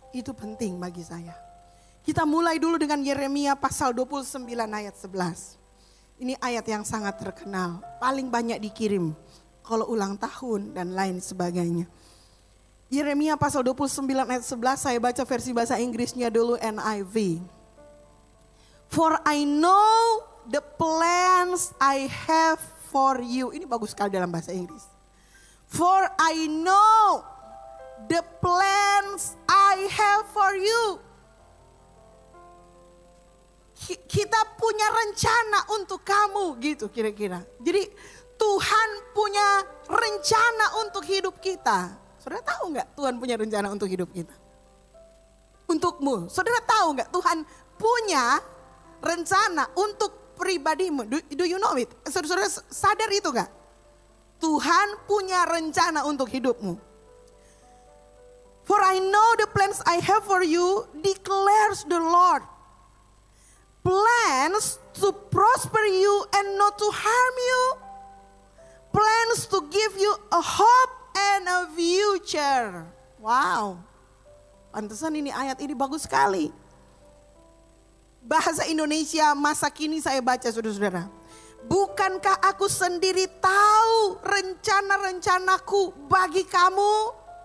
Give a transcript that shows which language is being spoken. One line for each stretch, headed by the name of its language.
Indonesian: Itu penting bagi saya. Kita mulai dulu dengan Yeremia pasal 29 ayat 11. Ini ayat yang sangat terkenal, paling banyak dikirim kalau ulang tahun dan lain sebagainya. Yeremia pasal 29 ayat 11, saya baca versi bahasa Inggrisnya dulu, NIV.
English: For I know the plans I have for you.
Indonesian: Ini bagus sekali dalam bahasa Inggris.
English: For I know the plans I have for you.
Indonesian: Kita punya rencana untuk kamu, gitu kira-kira. Jadi Tuhan punya rencana untuk hidup kita. Saudara tahu nggak Tuhan punya rencana untuk hidup kita? Untukmu, saudara tahu nggak Tuhan punya rencana untuk pribadimu?
English: Do you know it?
Indonesian: Saudara sadar itu nggak? Tuhan punya rencana untuk hidupmu.
English: For I know the plans I have for you, declares the Lord. Plans to prosper you and not to harm you. Plans to give you a hope and a future. Wow.
Indonesian: Pantesan ini ayat ini bagus sekali. Bahasa Indonesia masa kini saya baca, saudara-saudara. Bukankah aku sendiri tahu rencana-rencanaku bagi kamu?